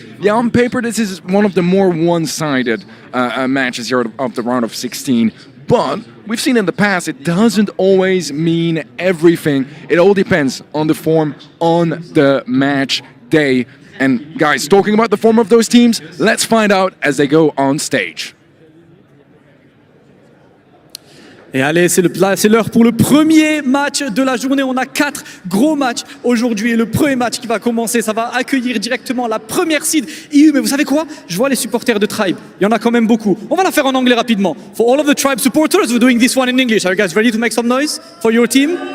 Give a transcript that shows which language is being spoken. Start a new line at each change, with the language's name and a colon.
English: Yeah, on paper, this is one of the more one-sided matches here of the round of 16. But we've seen in the past, it doesn't always mean everything. It all depends on the form on the match day. And guys, talking about the form of those teams, let's find out as they go on stage.
French: Et allez, c'est l'heure pour le premier match de la journée. On a 4 gros matchs aujourd'hui. Et le premier match qui va commencer, ça va accueillir directement la première seed EU. Mais vous savez quoi? Je vois les supporters de Tribe. Il y en a quand même beaucoup. On va la faire en anglais rapidement.
English: For all of the Tribe supporters, we're doing this one in English. Are you guys ready to make some noise for your team?